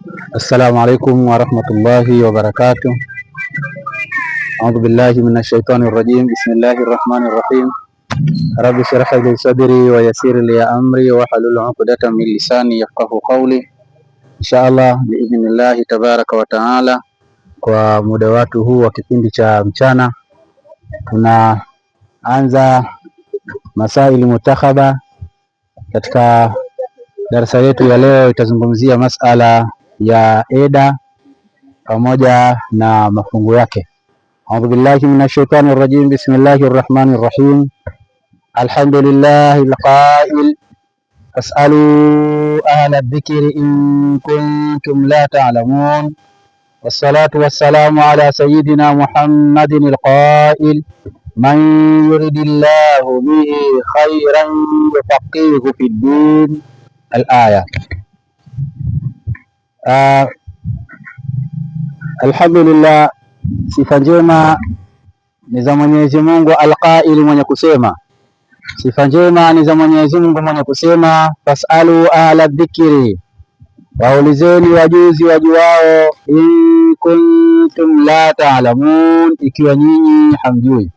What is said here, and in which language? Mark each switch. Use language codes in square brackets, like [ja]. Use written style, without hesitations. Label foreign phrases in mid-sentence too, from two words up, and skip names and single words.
[ar] السلام عليكم ورحمة الله وبركاته. أعوذ بالله من الشيطان الرجيم. بسم الله الرحمن الرحيم. رب اشرح لي صدري ويسر لي أمري واحلل عقدة من لساني يفقهوا قولي. إن شاء الله بإذن الله تبارك وتعالى, [sw] kwa muda watu huu wa kipindi cha mchana tunaanza [ar] مسائل منتخبة. [sw] Katika darasa yetu ya leo itazungumzia masala ya eda pamoja na mafungu yake. [ar] أعوذ بالله من الشيطان الرجيم. بسم الله الرحمن الرحيم. الحمد لله القائل فاسألوا أهل الذكر إن كنتم لا تعلمون. والصلاة والسلام على سيدنا محمد القائل من يرد الله به خيرا يفقهه في الدين. Al-aya. [sw] Alhamdulillah, sifa njema ni za Mwenyezi Mungu al-qail, mwenye kusema. Sifa njema ni za Mwenyezi Mungu mwenye kusema [ar] فاسألوا أهل الذكر, [sw] waulizeni wajuzi wajuao, [ar] إن كنتم لا تعلمون, [sw] ikiwa nyinyi hamjui.